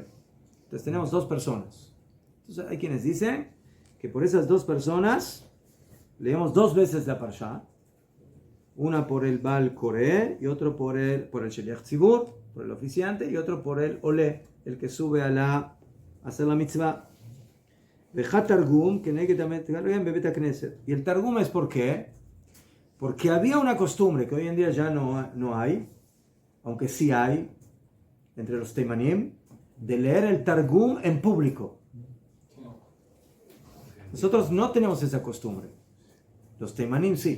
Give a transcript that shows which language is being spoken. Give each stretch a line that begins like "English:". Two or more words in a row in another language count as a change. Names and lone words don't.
Spanish: Entonces tenemos 2 personas. Entonces hay quienes dicen que por esas 2 personas leemos 2 veces la parashá. Una por el
Hebrew: בעל קורא
Spanish: y otro por el
Hebrew: שליח ציבור,
Spanish: por el oficiante, y otro por el olé, el que sube a hacer la mitzvah.
Hebrew: ואחת תרגום, כבבית הכנסת.
Spanish: Y el Targum es ¿por qué? Porque había una costumbre que hoy en día ya no hay, aunque sí hay, entre los Teimanim, de leer el Targum en público. Nosotros no tenemos esa costumbre. Los Teimanim sí.